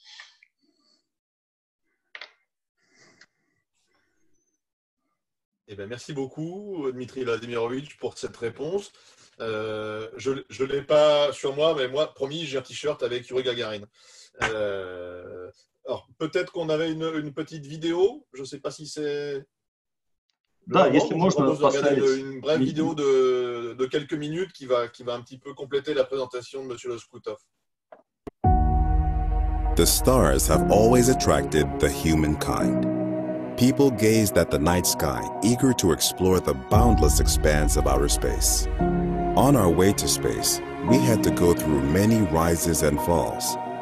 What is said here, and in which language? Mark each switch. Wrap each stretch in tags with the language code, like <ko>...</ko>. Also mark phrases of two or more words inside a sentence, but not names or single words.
<fr>Eh bien, merci beaucoup, Dmitri Vladimirovitch, pour cette réponse. Je ne l'ai pas sur moi, mais moi, promis, j'ai un t-shirt avec Yuri Gagarin. Alors, peut-être qu'on avait une petite vidéo. Je ne sais pas si c'est...</fr> <ru>Да, если можно</ru> <fr>regarder une brève vidéo de quelques minutes qui va un petit peu compléter la présentation de M. Loskutov.</fr> <en>The stars have always attracted the humankind. People gazed at the night sky, eager to explore the boundless expanse of outer space. On our way to space, we had to go through many rises and falls.</en>